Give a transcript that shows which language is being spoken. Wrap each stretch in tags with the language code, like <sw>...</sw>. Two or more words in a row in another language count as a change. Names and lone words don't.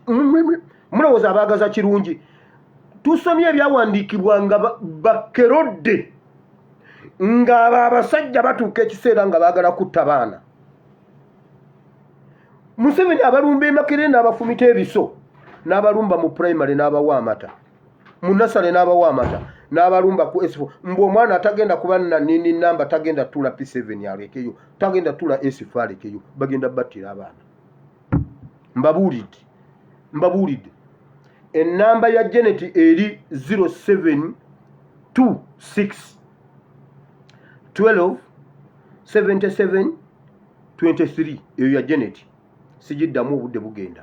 <lg>Mulowooza abagaza kirungi? Tusomye ebyawandiikibwa nga bakerodde nga abasajja batuuka ekiseera nga baagala kutta baana. Museveni abalumba emakere n'abafumita ebiso n'abalumba mu primary n'abawa amata mu nasale n'abawa amata n'abalumba ku S4 mbu omwana atagenda kuba na nini namba tagenda tula P7 alekeyo tagenda tula S4 alekeyo bagenda battira abaana. Mbabuulidde ennamba ya Janet eri 0726 12 77 23 eyo ya Janet sijiddamu obudde bugenda.</lg>